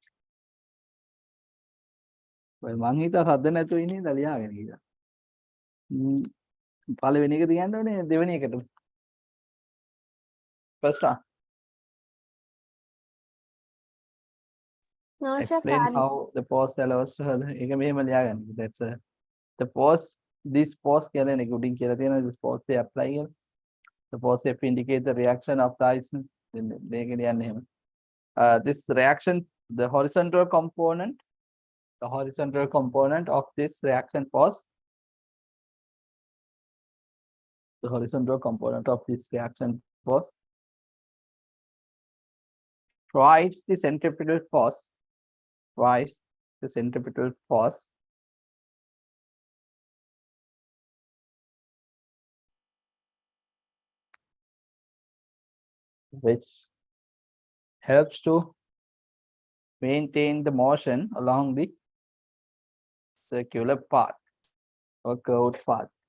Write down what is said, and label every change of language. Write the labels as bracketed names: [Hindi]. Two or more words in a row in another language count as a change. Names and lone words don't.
[Sinhala] ඔය මං හිතා සද්ද නැතුව ඉන්නේ ඉඳලා ලියාගෙන ගියා පළවෙනි එක තියන්න ඕනේ දෙවෙනි එකට [English] first one No, sir. explain how the force allows [Sinhala] ඒක මෙහෙම ලියාගන්න [English] that's the force this force [Sinhala] කියලා නේ උඩින් කියලා තියෙනවා [English] this force they apply කියලා the force F indicate the reaction of the ice [Sinhala] මේක ලියන්න එහෙම [English] this reaction the horizontal component of this reaction force the horizontal component of this reaction force provides the centripetal force which helps to maintain the motion along the circular path or curved path.